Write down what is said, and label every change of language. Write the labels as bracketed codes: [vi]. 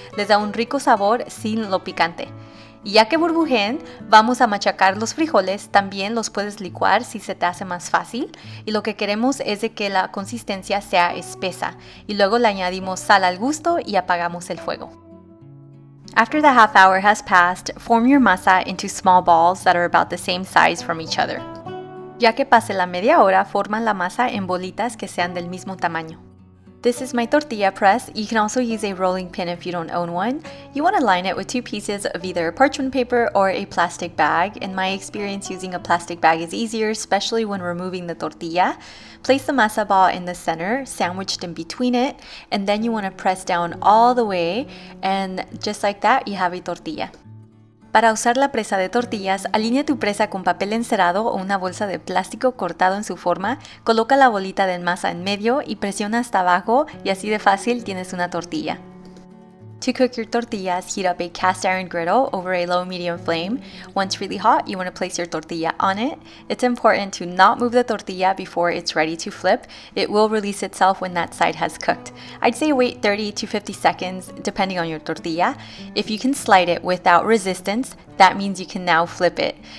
[es] Les da un rico sabor sin lo picante. Y ya que burbujeen, vamos a machacar los frijoles. También los puedes licuar si se te hace más fácil. Y lo que queremos es de que la consistencia sea espesa. Y luego le añadimos sal al gusto y apagamos el fuego. [en] After the half hour has passed, form your masa into small balls that are about the same size from each other. [es] Ya que pase la media hora, forman la masa en bolitas que sean del mismo tamaño. [en] This is my tortilla press. You can also use a rolling pin if you don't own one. You want to line it with 2 pieces of either parchment paper or a plastic bag. In my experience, using a plastic bag is easier, especially when removing the tortilla. Place the masa ball in the center, sandwiched in between it, and then you want to press down all the way, and just like that, you have a tortilla. [es] Para usar la presa de tortillas, alinea tu presa con papel encerado o una bolsa de plástico cortado en su forma, coloca la bolita de masa en medio y presiona hasta abajo y así de fácil tienes una tortilla. [en] To cook your tortillas, heat up a cast iron griddle over a low-medium flame. Once really hot, you want to place your tortilla on it. It's important to not move the tortilla before it's ready to flip. It will release itself when that side has cooked. I'd say wait 30 to 50 seconds depending on your tortilla. If you can slide it without resistance, that means you can now flip it.